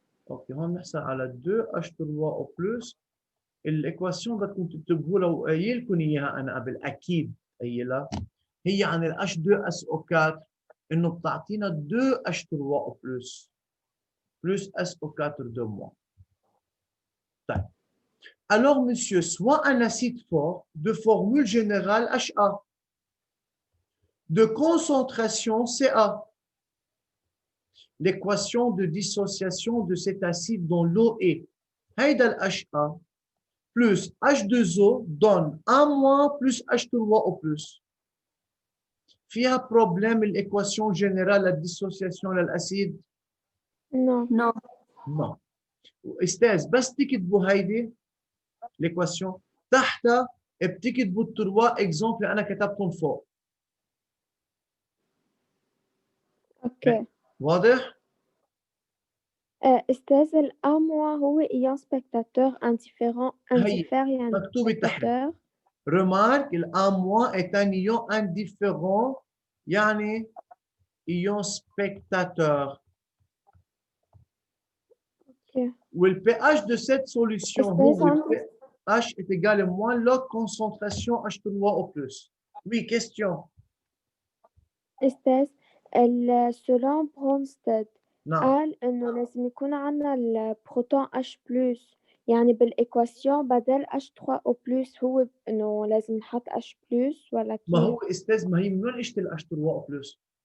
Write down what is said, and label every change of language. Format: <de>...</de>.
<ar>اوكي هون نحصل على 2 H3 او بلس. الايكواسيون بدكم تكتبوا لها وقايل لكم اياها انا قبل اكيد قايلها هي عن ال H2SO4 انه بتعطينا 2 H3 او بلس SO4 de moins. طيب.</ar> <fr>Alors, monsieur, soit un acide fort de formule générale HA, de concentration CA. L'équation de dissociation de cet acide dans l'eau est هيدا ال HA plus H2O donne 1- plus H3 au plus. فيها problème l'équation générale de dissociation de l'acide? Non. Non. Non.</fr> <ar>استاذ بس تكتبوا هيدي l'équation تحتها بتكتبوا التروا اكزومبل اللي انا كتبتهم فوق. اوكي. واضح؟ استاذ الاموا هو ايون سبكتاتور انديفيرون يعني مكتوب تحت.</ar> <fr>remarque الاموا est un ion indifférent يعني ion spectateur.</fr> <ar>اوكي.</ar> <fr>Le pH de cette solution pH est égal à moins la concentration H3 au plus. Oui, question.</fr> <ar>استاذ selon برونستد نعم. قال انه لازم يكون عندنا البروتون H بلس يعني بالايكواسيون بدل H3 او بلس هو انه لازم نحط H بلس ولا كيف؟ ما هو استاذ ما هي من وين اجت ال H3 او بلس؟</ar>